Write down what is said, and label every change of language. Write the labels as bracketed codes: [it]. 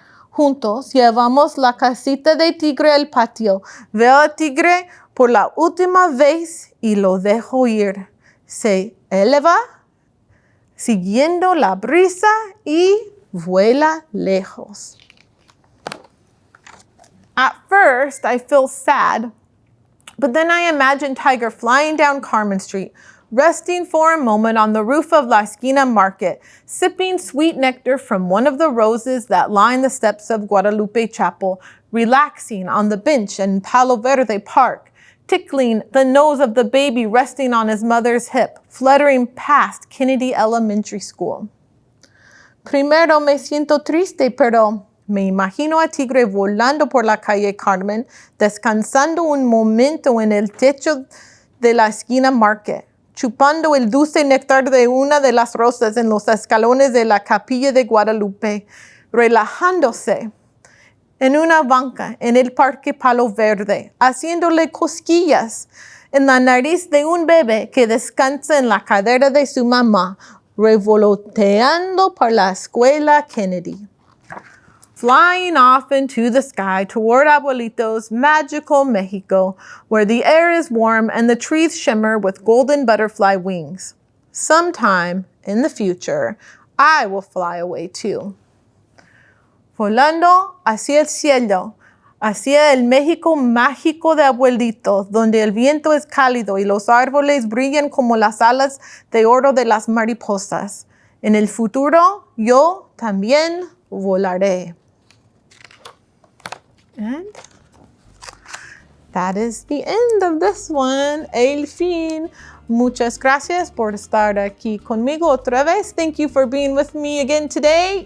[es] Juntos llevamos la casita de Tigre al patio. Veo a Tigre por la última vez y lo dejo ir. Se eleva, siguiendo la brisa y vuela lejos. [en] At first, I feel sad. But then I imagine Tiger flying down Carmen Street, resting for a moment on the roof of La Esquina Market, sipping sweet nectar from one of the roses that line the steps of Guadalupe Chapel, relaxing on the bench in Palo Verde Park, tickling the nose of the baby resting on his mother's hip, fluttering past Kennedy Elementary School. [es] Primero me siento triste, pero me imagino a Tigre volando por la calle Carmen, descansando un momento en el techo de la esquina Market, chupando el dulce néctar de una de las rosas en los escalones de la capilla de Guadalupe, relajándose en una banca en el Parque Palo Verde, haciéndole cosquillas en la nariz de un bebé que descansa en la cadera de su mamá, revoloteando por la escuela Kennedy. [en] Flying off into the sky toward Abuelito's magical Mexico, where the air is warm and the trees shimmer with golden butterfly wings. Sometime in the future, I will fly away too. [es] Volando hacia el cielo, hacia el México mágico de Abuelito, donde el viento es cálido y los árboles brillan como las alas de oro de las mariposas. En el futuro, yo también volaré. [en] And that is the end of this one. [es] El fin. Muchas gracias por estar aquí conmigo otra vez. [en] Thank you for being with me again today.